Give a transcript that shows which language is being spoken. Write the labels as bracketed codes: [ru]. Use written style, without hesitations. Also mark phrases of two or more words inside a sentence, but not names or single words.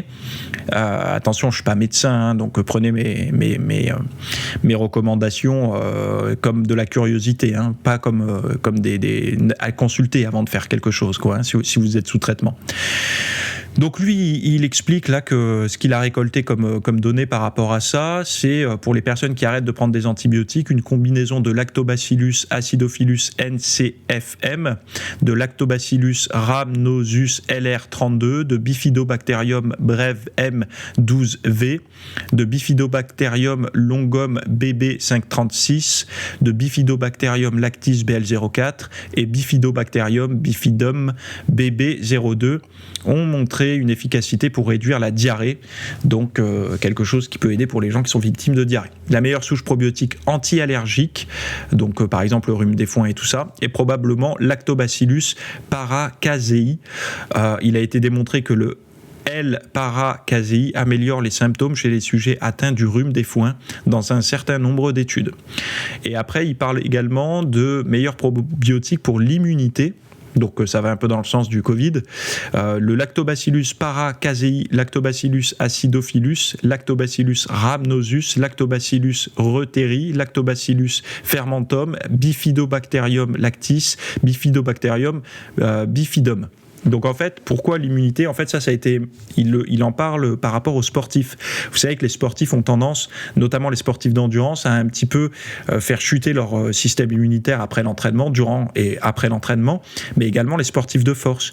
[fr] Attention, je ne suis pas médecin, donc prenez mes recommandations comme de la curiosité, pas comme à consulter avant de faire quelque chose, si vous êtes sous traitement. Donc lui, il explique là que ce qu'il a récolté comme données par rapport à ça, c'est pour les personnes qui arrêtent de prendre des antibiotiques, une combinaison de Lactobacillus acidophilus NCFM, de Lactobacillus rhamnosus LR32, de Bifidobacterium breve M12V, de Bifidobacterium longum BB536, de Bifidobacterium lactis BL04 et Bifidobacterium bifidum BB02 ont montré une efficacité pour réduire la diarrhée, donc quelque chose qui peut aider pour les gens qui sont victimes de diarrhée. La meilleure souche probiotique anti-allergique, donc par exemple le rhume des foins et tout ça, est probablement Lactobacillus paracasei. Il a été démontré que le L-paracasei améliore les symptômes chez les sujets atteints du rhume des foins dans un certain nombre d'études. Et après, il parle également de meilleurs probiotiques pour l'immunité. Donc ça va un peu dans le sens du Covid. Le Lactobacillus paracasei, Lactobacillus acidophilus, Lactobacillus rhamnosus, Lactobacillus reuteri, Lactobacillus fermentum, Bifidobacterium lactis, Bifidobacterium bifidum. Donc en fait, pourquoi l'immunité ? En fait, ça a été, il en parle par rapport aux sportifs. Vous savez que les sportifs ont tendance, notamment les sportifs d'endurance, à un petit peu faire chuter leur système immunitaire après l'entraînement, durant et après l'entraînement, mais également les sportifs de force.